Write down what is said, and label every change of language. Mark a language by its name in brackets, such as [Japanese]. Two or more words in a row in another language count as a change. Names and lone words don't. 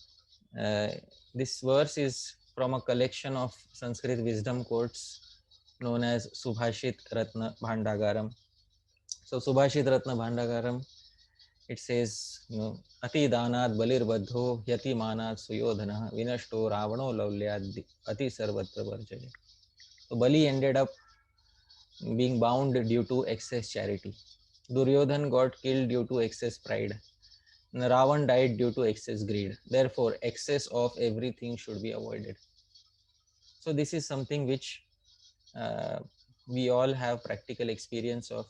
[English] This verse is from a collection of Sanskrit wisdom quotes known as Subhashit Ratna Bhandagaram. So Subhashit Ratna Bhandagaram, it says, [Sanskrit] Ati Danat Balir Badho Yati Manat Suyodhana Vinashto Ravano Lavlyad Ati Sarvatra Varjaya. [English] So Bali ended up being bound due to excess charity. Duryodhan got killed due to excess pride. Ravan died due to excess greed. Therefore, excess of everything should be avoided. So this is something which uh, we all have practical experience of.